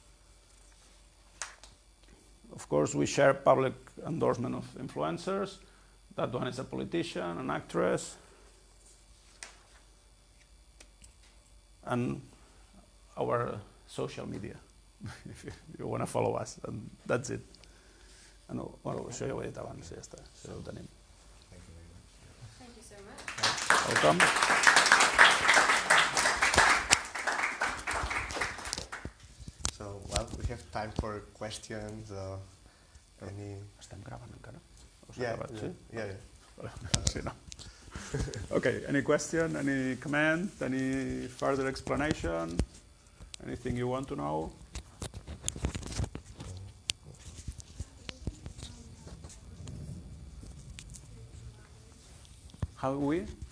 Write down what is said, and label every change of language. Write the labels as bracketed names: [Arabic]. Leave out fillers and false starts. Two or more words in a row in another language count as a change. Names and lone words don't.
[English] Of course, we share public endorsement of influencers. That one is a politician, an actress, and our social media, if you want to follow us, and that's it. [Catalan] And bueno, això ja ho he dit abans, ja està, això ho tenim. [English] Thank you so much. Welcome. So, well, we have time for questions. Any? [Catalan] Estem gravant encara? [English] Yeah, [Catalan] acabat, sí? [English] yeah. [Catalan] Sí, no. [English] Okay, any question, any comment, any further explanation, anything you want to know? How we?